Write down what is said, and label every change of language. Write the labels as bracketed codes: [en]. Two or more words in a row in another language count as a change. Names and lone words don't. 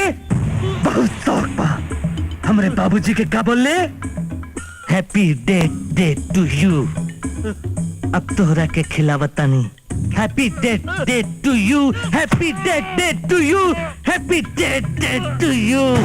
[bho] बहुत शौक बा। हमरे बाबूजी के क्या बोले? [en] happy day to you. [bho] अब तोहरा के खिलावता नहीं। [en] happy day to you, happy day to you, happy day to you.